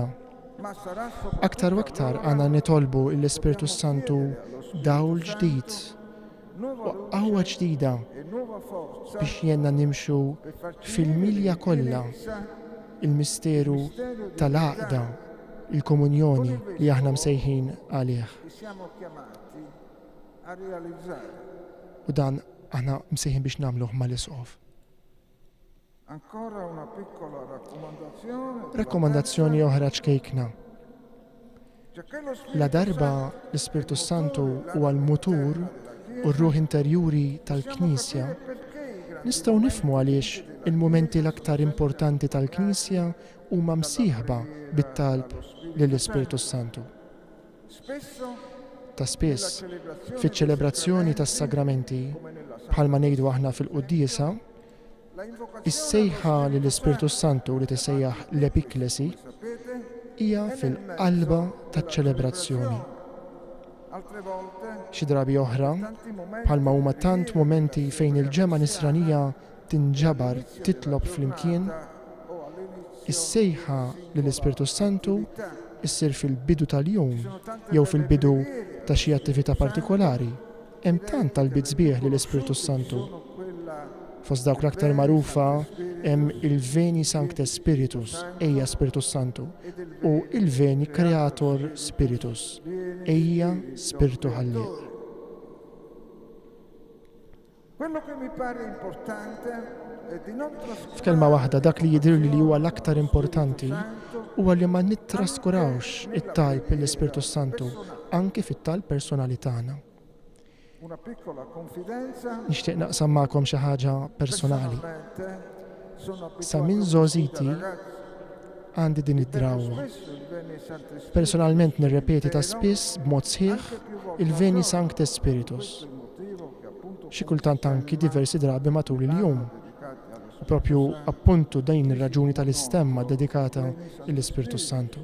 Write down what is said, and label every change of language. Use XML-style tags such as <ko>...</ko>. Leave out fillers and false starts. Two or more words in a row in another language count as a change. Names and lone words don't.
<it>ma sarà soprattutto</it> <mt>Aktar u aktar għandna nitolbu l-Ispirtu Santu dawl ġdid</mt> <it>nuova</it> <mt>u qawwa ġdida</mt> <it>e nuova forza</it> <mt>biex jenna nimxu</mt> <it>per farci</it> <mt>fil-milja kollha il-misteru tal-għaqda, il-komunjoni li aħna msejħin għalih.</mt> <it>che siamo chiamati a realizzare.</it> <mt>U dan aħna msejħin biex nagħmluh mal-Isqof.</mt> <it>Ancora una piccola raccomandazione.</it> <mt>Rakkomandazzjoni oħra ċkejkna.</mt> <it>Giacché lo Spirito</it> <mt>La darba l-Ispirtu Santu huwa l-mutur u r-ruħ interjuri tal-Knisja, nistgħu nifhmu għaliex il-momenti l-aktar importanti tal-Knisja huma msieħba bit-talb lill-Ispirtu Santu.</mt> <it>spesso</it> <mt>Ta' spiss, fiċ-ċelebrazzjoni tas-sagramenti, bħalma ngħidu aħna fil-quddiesa,</mt> <it>la invocazione</it> <mt>is-sejħa lill-Ispirtu Santu li tisejjaħ l-Epiklesi</mt> <it>sapete,</it> <mt>hija fil-qalba taċ-ċelebrazzjoni.</mt> <it>altre volte</it> <mt>Xi drabi oħra,</mt> <it>tanti momenti</it> <mt>bħalma huma tant momenti fejn il-ġemma nisranija tinġabar titlob flimkien, is-sejħa lill-Ispirtu Santu issir fil-bidu tal-jum jew fil-bidu ta' xi attività partikolari. Hemm tant talbiet sbieħ lill-Ispirtu Santu. Fost dawk l-aktar magħrufa hemm il-</mt> <la>Veni Sancte Spiritus,</la> <mt>ejja Spiritus Santu, u il-</mt> <la>Veni Creator Spiritus,</la> <mt>ejja Spiritu Ħallieq.</mt> <it>Quello che mi pare importante è di non</it> <mt>F'kelma waħda dak li jidhir li huwa l-aktar importanti huwa li ma nittraskurawx it-talb l-Ispiritu Santu anke fit-talb personali tagħna.</mt> <it>una piccola confidenza.</it> <mt>Nixtieq naqsam magħkom xi ħaġa personali.</mt> <it>Personalmente sono</it> <mt>Sa minn żożiti għandi din id-drawwa. Personalment nirrepeti ta' spiss b'mod sħiħ il-</mt> <la>Veni Sancte Spiritus.</la> <mt>Xi kultant anki diversi drabi matul il-jum. U propju appuntu din ir-raġuni tal-istemma dedikata l-Ispiritu Santu.</mt>